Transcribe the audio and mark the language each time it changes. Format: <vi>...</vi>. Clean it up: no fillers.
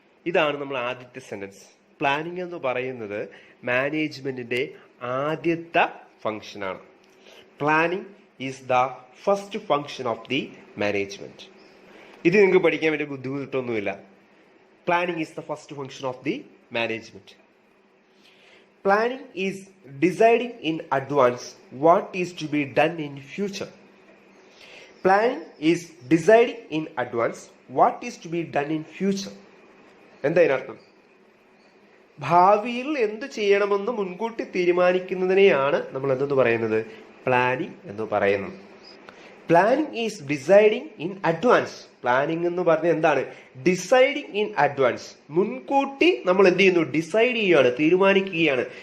<ml>ഇതാണ് നമ്മൾ ആദ്യത്തെ സെന്റൻസ്. പ്ലാനിങ് എന്ന് പറയുന്നത് മാനേജ്മെന്റിന്റെ ആദ്യത്തെ ഫങ്ഷനാണ്.</ml> <en>Planning is the first function of the management.</en> <ml>ഇത് നിങ്ങൾക്ക് പഠിക്കാൻ വേണ്ടി ബുദ്ധിമുട്ടൊന്നുമില്ല.</ml> <en>Planning is the first function of the management. Planning is deciding in advance what is to be done in future. Planning is deciding in advance what is to be done in future.</en> <ml>എന്താ ഇതിനർത്ഥം? ഭാവിയിൽ എന്ത് ചെയ്യണമെന്ന് മുൻകൂട്ടി തീരുമാനിക്കുന്നതിനെയാണ് നമ്മൾ എന്തെന്ന് പറയുന്നത്? Planning എന്ന് പറയുന്നത്.</ml> <en>Planning is deciding in advance.</en> <ml>Planning എന്ന് പറഞ്ഞാൽ എന്താണ്?</ml> <en>Deciding in advance.</en> <ml>മുൻകൂട്ടി നമ്മൾ എന്ത് ചെയ്യുന്നു? ഡിസൈഡ് ചെയ്യുകയാണ്, തീരുമാനിക്കുകയാണ്.</ml>